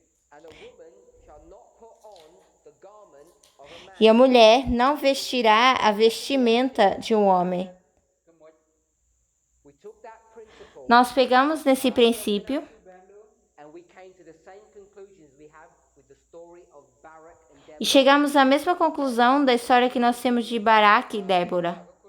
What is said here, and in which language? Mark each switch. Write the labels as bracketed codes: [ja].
[en] and a woman shall not put on the garment of a man. [pt] e a mulher não vestirá a vestimenta de um homem. [en] We took that principle [pt] Nós pegamos nesse princípio [en] and we came to the same conclusions we have with the story of Barak and [pt] e [en] Deborah. [pt] chegamos à mesma conclusão da história que nós temos de Baraque e Débora.